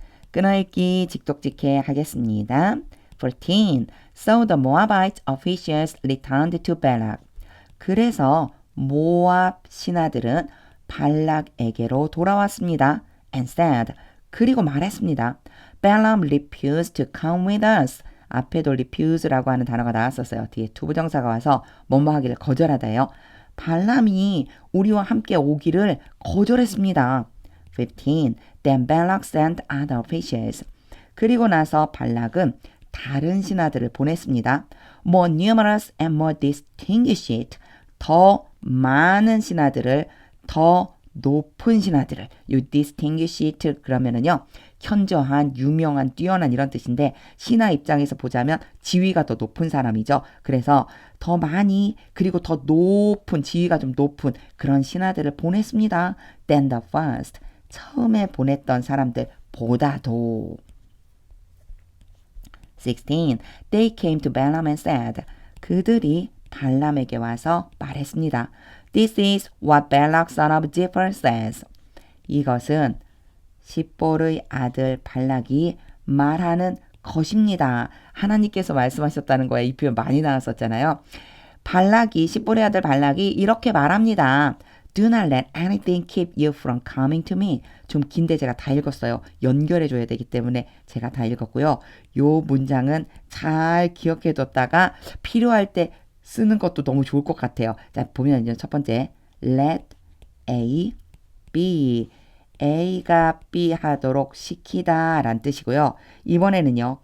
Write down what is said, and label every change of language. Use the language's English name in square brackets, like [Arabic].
[Korean] 끊어읽기 직독직해 하겠습니다. [English] 14. So the Moabite officials returned to Balak. [Korean] 그래서 모압 신하들은 발락에게로 돌아왔습니다. [English] And said, 그리고 말했습니다. Balaam refused to come with us. [Korean] 앞에도 refuse라고 하는 단어가 나왔었어요. 뒤에 투부정사가 와서 뭐뭐 하기를 거절하다예요. 발람이 우리와 함께 오기를 거절했습니다. 15. [English] Then Balak sent other officials. [Korean] 그리고 나서 발락은 다른 신하들을 보냈습니다. [English] More numerous and more distinguished. [Korean] 더 많은 신하들을, 더 높은 신하들을. 이 distinguished 그러면은요, 현저한, 유명한, 뛰어난 이런 뜻인데 신하 입장에서 보자면 지위가 더 높은 사람이죠. 그래서 더 많이 그리고 더 높은, 지위가 좀 높은 그런 신하들을 보냈습니다. [English] Than the first. [Korean] 처음에 보냈던 사람들보다도. 16. [English] They came to Balaam and said, 그들이 발람에게 와서 말했습니다. This is what Balak son of Zipporah says. [Korean] 이것은 십볼의 아들 발락이 말하는 것입니다. 하나님께서 말씀하셨다는 거에 이 표현 많이 나왔었잖아요. 발락이, 십볼의 아들 발락이 이렇게 말합니다. [English] Do not let anything keep you from coming to me. [Korean] 좀 긴데 제가 다 읽었어요. 연결해줘야 되기 때문에 제가 다 읽었고요. 요 문장은 잘 기억해뒀다가 필요할 때 쓰는 것도 너무 좋을 것 같아요. 자, 보면요. 첫 번째, let A be. A가 B 하도록 시키다 라는 뜻이고요. 이번에는요.